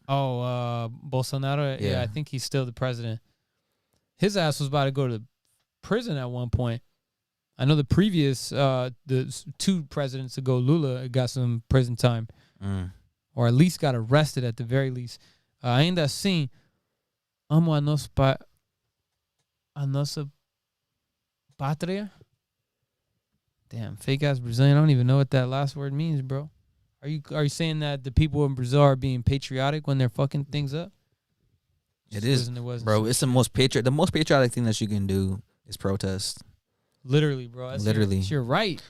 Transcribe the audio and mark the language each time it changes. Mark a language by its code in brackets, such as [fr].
[en] Oh, Bolsonaro. Yeah, I think he's still the president. His ass was about to go to prison at one point. I know the previous the 2 presidents ago, Lula got some prison time, or at least got arrested at the very least. [pt] Ainda assim, amo a nossa pátria. [en] Damn, fake ass Brazilian. I don't even know what that last word means, bro. Are you saying that the people in Brazil are being patriotic when they're fucking things up? It is, bro. It's the most patriotic thing that you can do is protest. Literally, bro. Literally. It's your right.